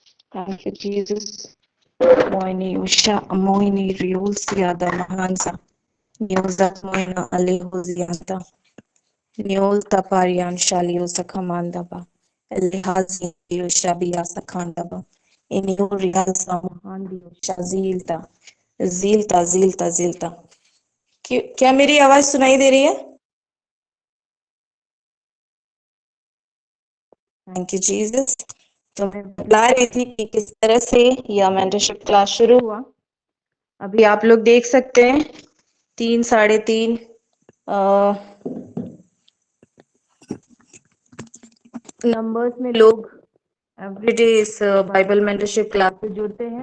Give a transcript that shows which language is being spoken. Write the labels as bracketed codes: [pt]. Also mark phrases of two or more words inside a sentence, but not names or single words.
[en] Thank you, Jesus. Moini Usha, Moini Rios Yada Mahansa, Newsat Moina Ali Hozianta, Neol Taparian Shalio Sakamandaba, Elihazi Ushabia Sakandaba, Enio Real Samahandi Shazilta, Zilta. [hi] क्या मेरी आवाज सुनाई दे रही है? [en] Thank you Jesus. [hi] तो मैं बता रही थी कि किस तरह से यह [en] mentorship class [hi] शुरू हुआ। अभी आप लोग देख सकते हैं 3 साढ़े 3 नंबर्स में लोग एवरीडे इस [en] Bible mentorship class [hi] से जुड़ते हैं।